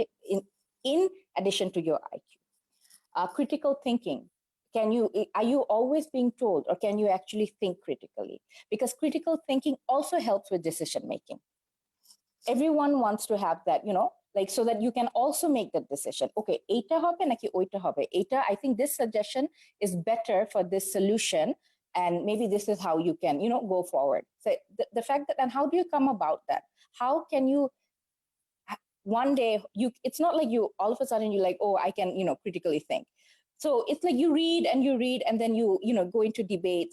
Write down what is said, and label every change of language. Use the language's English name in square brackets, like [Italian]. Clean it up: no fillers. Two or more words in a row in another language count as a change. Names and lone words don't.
[English] In addition to your IQ. Critical thinking. Are you always being told, or can you actually think critically? Because critical thinking also helps with decision making. Everyone wants to have that, so that you can also make that decision. [Bangla] Okay, এটা হবে নাকি ওটা হবে. Eta, [English] I think this suggestion is better for this solution, and maybe this is how you can, go forward. So the fact that, and how do you come about that? How can you, one day, it's not like you, all of a sudden you're like, oh, I can, critically think. So it's like you read, and then you go into debates.